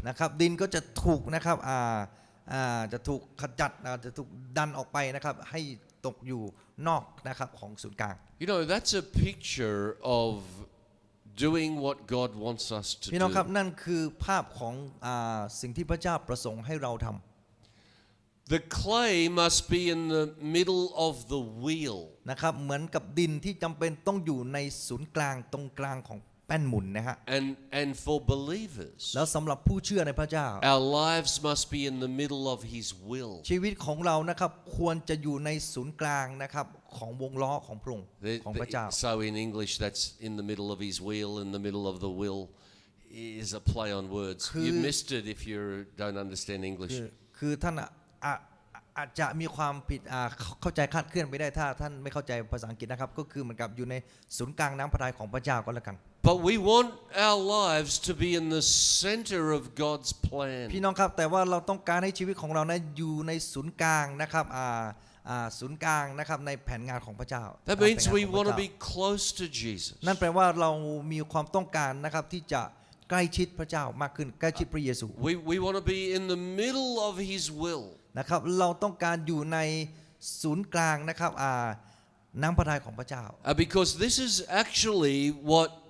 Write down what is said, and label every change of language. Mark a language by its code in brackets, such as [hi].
[th] นะครับดินก็จะถูกนะครับจะถูกขจัดจะถูกดันออกไปนะครับให้ตกอยู่นอกนะครับของศูนย์กลาง [en] That's a picture of doing what God wants us to [th] พี่น้องครับ [en] do. [th] นั่นคือภาพของสิ่งที่พระเจ้าประสงค์ให้เราทำ [en] The clay must be in the middle of the wheel. [th] นะครับเหมือนกับดินที่จำเป็นต้องอยู่ในศูนย์กลางตรงกลางของแป้นหมุนนะฮะ [en] And for believers, [th] แล้วสำหรับผู้เชื่อในพระเจ้า [en] our lives must be in the middle of His will. [th] ชีวิตของเรานะครับควรจะอยู่ในศูนย์กลางนะครับของวงล้อของพระองค์ของพระเจ้า [en] So in English, that's in the middle of His wheel. In the middle of the will is a play on words. You missed it if you don't understand English. [th] คือท่านอาจจะมีความผิดเข้าใจคลาดเคลื่อนไปได้ถ้าท่านไม่เข้าใจภาษาอังกฤษนะครับก็คือเหมือนกับอยู่ในศูนย์กลางน้ำพระทัยของพระเจ้าก็แล้วกัน [en] But we want our lives to be in the center of God's plan. [th] พี่น้องครับแต่ว่าเราต้องการให้ชีวิตของเรานะอยู่ในศูนย์กลางนะครับศูนย์กลางนะครับในแผนงานของพระเจ้า [en] That means we want to be close to Jesus. [th] นั่นแปลว่าเรามีความต้องการนะครับที่จะใกล้ชิดพระเจ้ามากขึ้นใกล้ชิดพระเยซู [en] We want to be in the middle of His will. [th] นะครับเราต้องการอยู่ในศูนย์กลางนะครับน้ำพระทัยของพระเจ้า [en] Because this is actually what